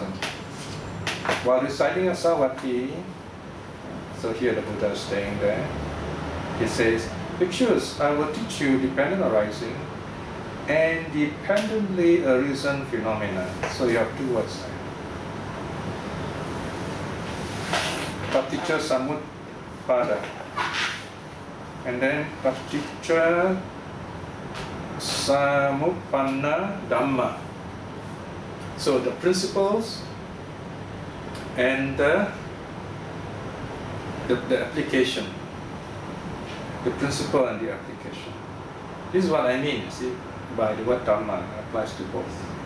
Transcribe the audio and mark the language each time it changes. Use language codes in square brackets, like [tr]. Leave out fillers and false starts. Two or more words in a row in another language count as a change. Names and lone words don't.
[en] While reciting a Savatthi, so here the Buddha is staying there, he says, Bhikshus, I will teach you dependent arising and dependently arisen phenomena. So you have two words there. [pi] Paticca samuppada. [en] And then [pi] paticca samuppanna dhamma. [en] So the principles and the application. The principle and the application. This is what I mean, you see, by the word dhamma applies to both.